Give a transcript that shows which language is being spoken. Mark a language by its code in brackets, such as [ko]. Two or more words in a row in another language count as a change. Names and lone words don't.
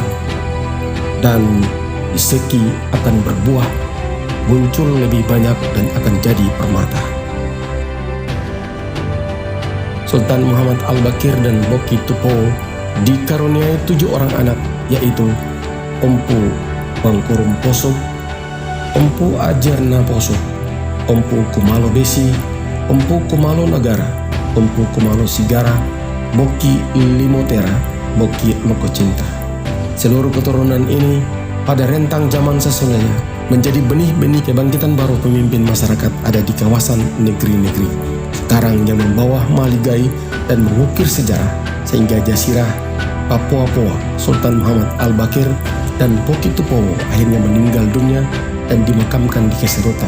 [id] Dan seki akan berbuah, muncul lebih banyak dan akan jadi permata. Sultan Muhammad Al-Baqir dan Boki Tupowo dikaruniai 7 orang anak, yaitu Empu Bangkurum Posok, Empu Ajarna Posok, Empu Kumalo Besi, Empu Kumalo Negara, Empu Kumalo Sigara, Boki Limotera, Boki Lokocinta. Seluruh keturunan ini pada rentang zaman sesungguhnya menjadi benih-benih kebangkitan baru pemimpin masyarakat ada di kawasan negeri-negeri sekarang yang membawa maligai dan mengukir sejarah, sehingga Jazirah Papua Sultan Muhammad Al-Baqir dan Boki Tupowo akhirnya meninggal dunia dan dimakamkan di Kasirota.